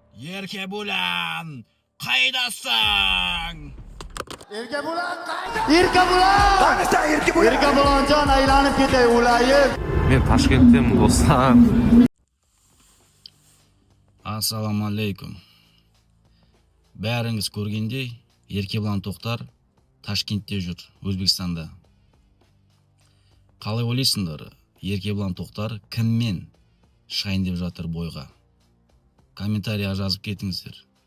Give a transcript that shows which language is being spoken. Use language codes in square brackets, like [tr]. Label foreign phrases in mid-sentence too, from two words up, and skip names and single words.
[kk] Еркебулан, қайдасың? [uz] Erkabulan qayda? Erkabulan! Qanisa Erkabulan? Erkabulanjon aylanib ketay ulayib. Men Toshkentdayman do'stlar. Assalomu alaykum. [kk] Bәріңіз көргендей, Еркебулан Тоқтар Ташкентте жүр, Өзбекстанда. Қалай ойлайсыңдар? Еркебулан Тоқтар кіммен шығайын деп жатыр бойға? Комментарийға жазып кетіңіздер.